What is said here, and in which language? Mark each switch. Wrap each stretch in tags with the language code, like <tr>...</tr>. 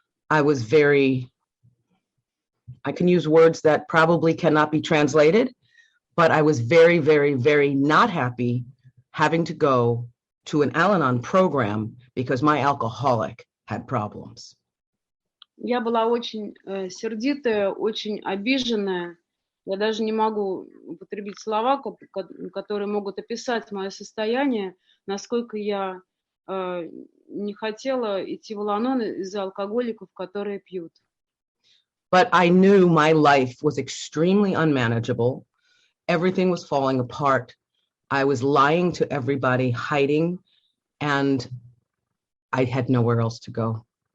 <en>I was very, I can use words that probably cannot be translated, but I was very, very, very not happy having to go to an Al-Anon program because my alcoholic had problems.</en> <ru>Я была очень сердитая, очень обиженная. Я даже не могу употребить слова, которые могут описать мое состояние, насколько я не хотела идти в Ал-Анон из-за алкоголиков, которые пьют.</ru> <en>But I knew my life was extremely unmanageable. Everything was falling apart. I was lying to everybody, hiding, and I had nowhere else to go.</en>